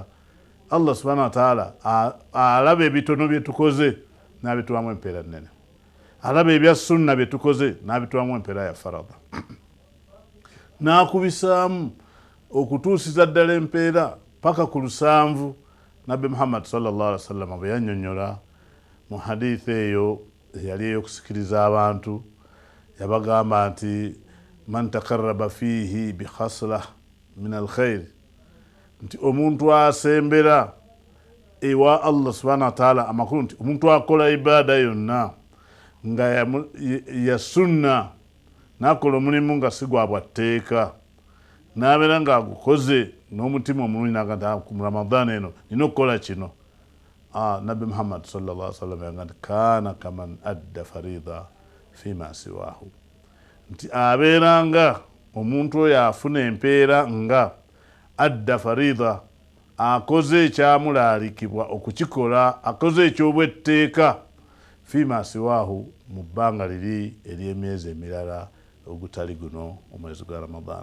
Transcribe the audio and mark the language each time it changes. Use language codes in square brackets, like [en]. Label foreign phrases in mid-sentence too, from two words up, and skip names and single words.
[ar] الله سبحانه وتعالى [lg] alaba ebitono bye tukoze n'abituwamu empeera nnene, alaba ebya sunna bye tukoze n'abituwamu empeera ya farada, n'akubisaamu okutuusiza ddala empeera paka ku 7. Nabbi Muhammad [ar] صلى الله عليه وسلم [lg] bwe yannyonnyola mu hadithi eyo yali ey'okusikiriza abantu, yabagamba nti [ar] من تقرب فيه بخصلة من الخير, [lg] nti omuntu asembera ewa Allah [ar] سبحانه وتعالى [lg] amakulu nti omuntu akola ibaada yonna nga ya sunna, nakola omulimu nga si gwa bwatteeka, n'abeera nga agukoze n'omutima omulungi, naga mu Ramadaan eno nina okukola kino. Nabbi Muhammad [ar] صلى الله عليه وسلم [lg] yagamba nti [ar] كان كمن أدى فريضة فيما سواه, [lg] nti abeeranga omuntu oyo afuna empeera nga [ar] أدى فريضة, [lg] akoze ekyamulaalikibwa okukikola, akoze ekyobwetteeka [ar] فيما سواه, [lg] mu bbanga liri ery'emyezi emirala ogutali guno omwezi gwa Ramadaan.